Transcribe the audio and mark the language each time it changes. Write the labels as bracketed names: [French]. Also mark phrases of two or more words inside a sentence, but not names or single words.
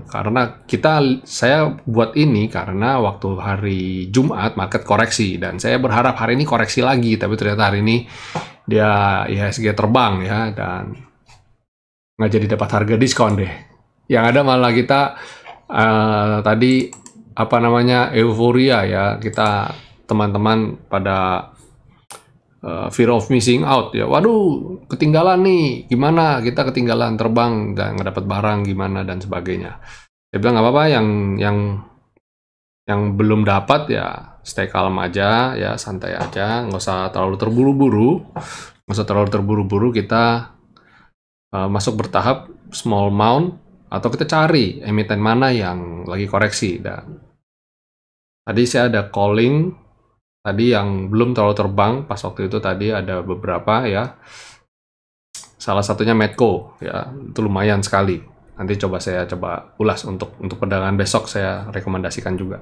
[Indonesian] Karena saya buat ini karena waktu hari Jumat market koreksi, dan saya berharap hari ini koreksi lagi, tapi ternyata hari ini dia IHSG terbang ya, dan nggak jadi dapat harga diskon deh. Yang ada malah kita tadi euforia ya, kita teman-teman pada [English] fear of missing out [Indonesian] ya. Waduh, ketinggalan nih, gimana? Kita ketinggalan terbang dan nggak dapat barang gimana dan sebagainya. Saya bilang nggak apa-apa, yang belum dapat ya [English] stay calm [Indonesian] aja ya, santai aja, nggak usah terlalu terburu-buru. Kita masuk bertahap, [English] small amount, [Indonesian] atau kita cari emiten mana yang lagi koreksi. Dan tadi saya ada calling tadi yang belum terlalu terbang pas waktu itu, tadi ada beberapa ya, salah satunya Medco ya, itu lumayan sekali. Nanti saya coba ulas untuk perdagangan besok, saya rekomendasikan juga.